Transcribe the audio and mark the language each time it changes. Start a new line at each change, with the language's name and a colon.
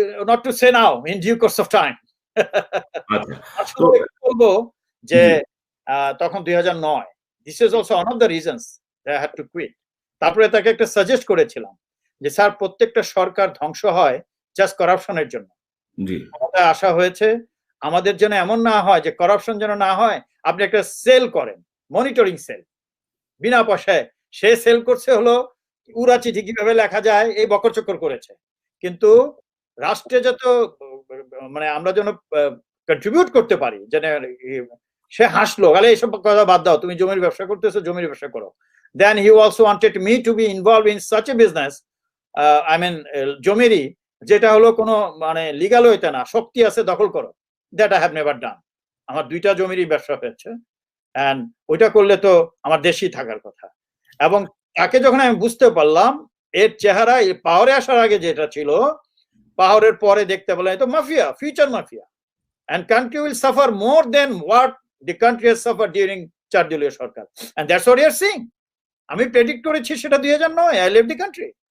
English: Not to say now, in due course of time.
Bangla: বলবো যে তখন
English: 2009, this is also one of the reasons that I had to quit.
Bangla: তারপরে তাকে একটা suggest করেছিলাম যে স্যার, প্রত্যেকটা সরকার ধ্বংস হয় জাস্ট করাপশনের জন্য। আমাদের আশা হয়েছে আমাদের জন্য এমন না হয়, যে করাপশন যেন না হয়, আপনি একটা সেল করেন, মনিটরিং সেল, বিনা পয়সায়। সে সেল করছে হলো উড়া চিঠি কিভাবে লেখা যায়, এই বকরচক্কর করেছে। কিন্তু রাষ্ট্রে যত মানে আমরা যেন কন্ট্রিবিউট করতে পারি, যেন সে হাসলো, তাহলে এইসব কথা বাদ দাও, তুমি জমির ব্যবসা করতেছো, জমির ব্যবসা করো।
English: Then he also wanted me to be involved in such a business, I mean
Bangla: জমিরই, যেটা হলো কোনো মানে লিগাল হইতে না, শক্তি আছে দখল করো,
English: that I have never done.
Bangla: আমার 2টা জমিরই ব্যবসা হয়েছে, and ওইটা করলে তো আমার দেশই থাকার কথা। এবং তাকে যখন আমি বুঝতে পারলাম এর চেহারা, এই পাওয়ারে আসার আগে যেটা ছিল, পাওয়ারের পরে দেখতে পেলাম তো mafia, future mafia,
English: and country will suffer more than what the country has suffered during 4
Bangla: দলীয় সরকার,
English: and that's what you are seeing.
Bangla: আমি প্রেডিক্ট করেছি সেটা 2009,
English: I left the country.